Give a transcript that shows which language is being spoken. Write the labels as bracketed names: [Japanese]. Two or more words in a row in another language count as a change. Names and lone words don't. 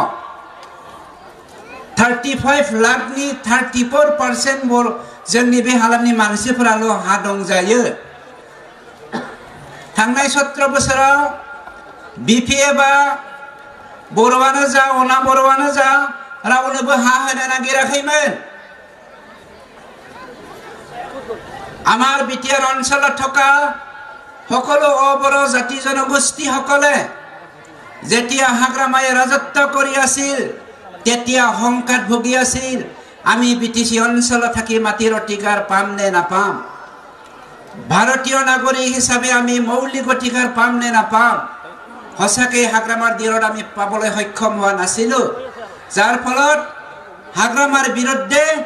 [Bodo] 35 लाखनि 34% जोंनि बे हालामनि मानसिफोराल' हा दंजायो। थांनाय 17 बोसोराव BPF आ बर'आनो जा अनाबर'आनो जा रावनोबो हा होनो नागिराखैमोन। [Assamese] আমাৰ BTR অঞ্চলত থকা সকলো অবড়ো জাতি জনগোষ্ঠী সকলে যেতিয়া হাগ্ৰামায়ে ৰাজত্ব কৰি আছিল তেতিয়া সংকাত ভুগি আছিল আমি বিটিসি অঞ্চলত থাকি মাটিৰ অধিকাৰ পাম নে নাপাম ভাৰতীয় নাগৰিক হিচাপে আমি মৌলিক অধিকাৰ পাম নে নাপাম হসাকে হাগ্ৰামাৰ দিনত আমি পাবলৈ সক্ষম হোৱা নাছিলো যাৰ ফলত হাগ্ৰামাৰ বিৰুদ্ধে